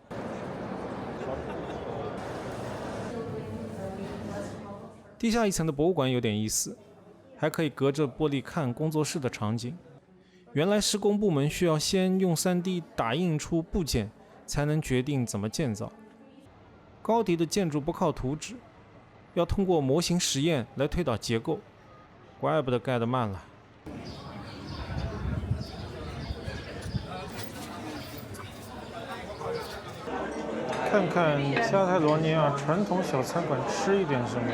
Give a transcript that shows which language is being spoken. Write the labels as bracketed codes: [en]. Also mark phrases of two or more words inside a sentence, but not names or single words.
[zh] 地下一层的博物馆有點意思，還可以隔着玻璃看工作室的场景。原来施工部門需要先用3D 打印出部件，才能決定怎麼建造。高迪的建築不靠圖紙，要通過模型實驗來推導結構，怪不得蓋得慢了。看看加泰羅尼亞傳統小餐館，吃一點什麼？